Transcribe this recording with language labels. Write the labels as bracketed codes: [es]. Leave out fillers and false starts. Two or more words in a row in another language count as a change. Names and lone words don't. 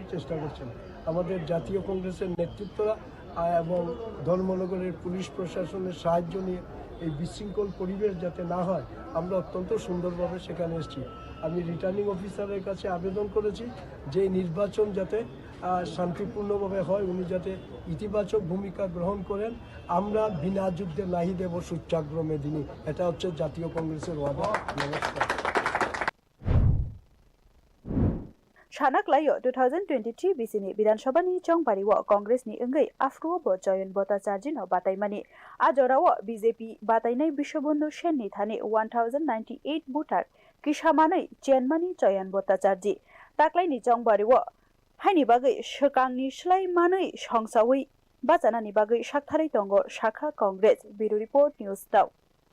[bn] চেষ্টা করছেন আমাদের জাতীয় কংগ্রেসের নেতৃত্বরা এবং ধর্মনগরের পুলিশ প্রশাসনের সাহায্য নিয়ে এই বিশৃঙ্খল পরিবেশ যাতে না হয় আমরা অত্যন্ত সুন্দরভাবে সেখানে এসেছি আমি রিটার্নিং অফিসারের কাছে আবেদন করেছি যে নির্বাচন যাতে শান্তিপূর্ণভাবে হয় উনি যাতে ইতিবাচক ভূমিকা গ্রহণ করেন আমরা বিনা যুদ্ধে নাহি দেব সূচ্যাগ্র মেদিনী এটা হচ্ছে জাতীয় কংগ্রেসের ওয়াদা নমস্কার [trp] Shanaklayo 2023 BCni Bidhansabhani Chongbariwo Congress ni engai afrubo Choyon Bhattacharjee no bataimani ajorawo BJP batainai Bishwabandhu Sen ni thani 1098 voter kishamanai chenmani Choyon Bhattacharjee taklaini Chongbariwo haini bagai shakangni slai manai songsawi bajanani bagai sakthari tongo Shakha Congress [en] Bureau Report News [trp] Tau